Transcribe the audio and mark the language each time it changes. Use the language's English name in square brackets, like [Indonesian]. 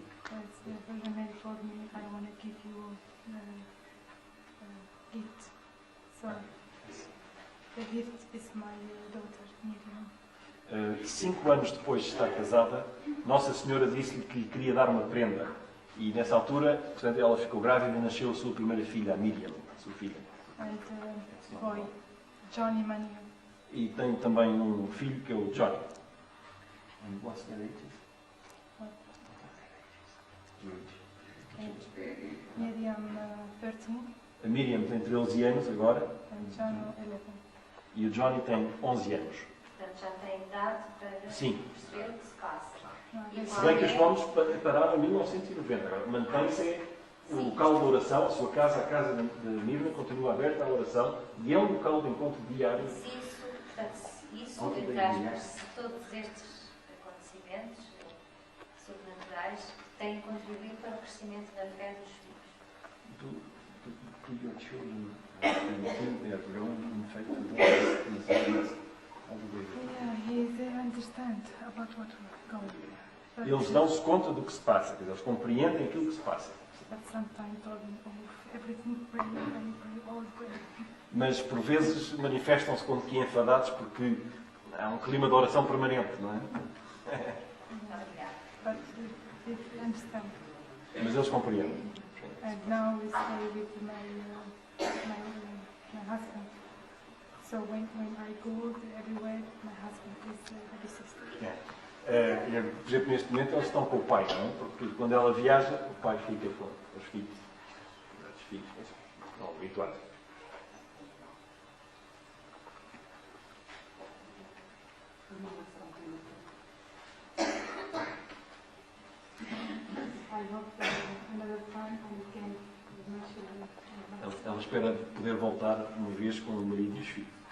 [English] As the Virgin Mary told me, I want to give you a gift. So the gift is my daughter, Miriam. [Portuguese] 5 anos depois de estar casada, Nossa Senhora disse-lhe que lhe queria dar uma prenda. E nessa altura, portanto, ela ficou grávida e nasceu a sua primeira filha, a Miriam, a sua filha. [English] And boy, Johnny Manuel. [Portuguese] E tem também um filho que é o Johnny. [English] And what's their ages? What? Age. Miriam 13 [Portuguese] A Miriam tem 13 anos agora [English] and John 11. [Portuguese] e o Johnny tem 11 anos. Portanto, já tem idade para Sim. perceber o que se passa. Se bem que os nomes pararam em 1990. Agora, mantém-se o local de oração, a sua casa, a casa de Mirna, continua aberta à oração e é um local de encontro diário. Se isso, portanto, se isso, entre aspas, se todos estes acontecimentos sobrenaturais têm contribuído para o crescimento da fé dos filhos. [English] Do your children think they have grown in faith with all these events? How do they Yeah, they understand about what we're going through. But, [Portuguese] Eles dão-se conta do que se passa, quer dizer, eles compreendem aquilo que se passa. [English] but sometimes told me, oh, everything pray, all pray. [Portuguese] Mas por vezes manifestam-se como que enfadados porque há um clima de oração permanente, não é? Obrigada. [English] But they understand. [Portuguese] Mas eles compreendem. [English] And now we stay with my husband. So when I go everywhere, my husband is the sister. [Portuguese] Por exemplo, neste momento eles estão com o pai, não é? Porque quando ela viaja, o pai fica com os filhos. Os filhos, não, habituados. [English] I hope another time I can with my children. [Portuguese] Ela espera poder voltar uma vez com o marido e os filhos.